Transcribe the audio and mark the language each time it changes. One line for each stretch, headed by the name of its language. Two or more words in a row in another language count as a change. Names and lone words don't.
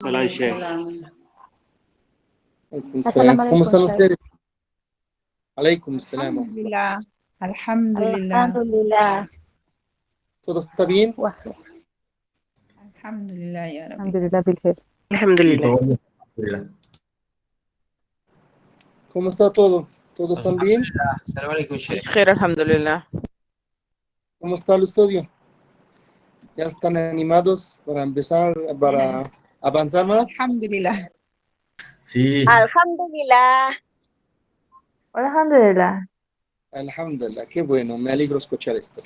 Spanish: Hola, Sheikh.
Arabic: Assalamu
Spanish: ¿Cómo
Arabic: alaikum,
Spanish: están
Arabic: Sheikh.
Spanish: ustedes?
Arabic: عليكم السلام. الحمد لله. الحمد لله. Alhamdulillah.
Spanish: ¿Todo está bien?
Arabic: Wahid. الحمد لله يا ربي. Alhamdulillah بالخير. Alhamdulillah.
Spanish: ¿Cómo está todo? ¿Todos están bien?
Arabic: سلام عليكم, Sheikh. بخير الحمد لله.
Spanish: ¿Cómo está el estudio? ¿Ya están animados para empezar, para avanzar más?
Arabic: Alhamdulillah.
Spanish: Sí.
Arabic: Alhamdulillah. Alhamdulillah. Alhamdulillah,
Spanish: qué bueno, me alegro escuchar esto.